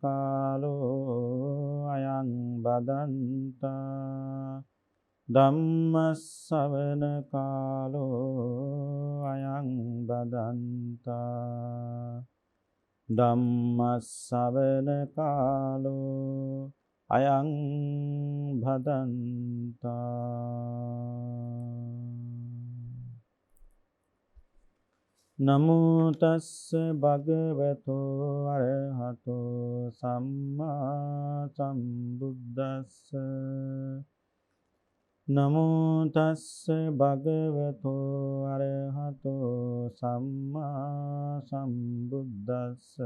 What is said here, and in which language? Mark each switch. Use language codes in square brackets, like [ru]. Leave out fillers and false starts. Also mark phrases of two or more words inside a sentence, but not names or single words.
[pi] කාලෝ අයං බදන්තා ධම්ම ශ්‍රවණ කාලෝ අයං බදන්තා ධම්ම ශ්‍රවණ කාලෝ අයං භදන්තා. නමෝ තස්ස භගවතෝ අරහතෝ සම්මා සම්බුද්දස්ස නමෝ තස්ස භගවතෝ අරහතෝ සම්මා සම්බුද්දස්ස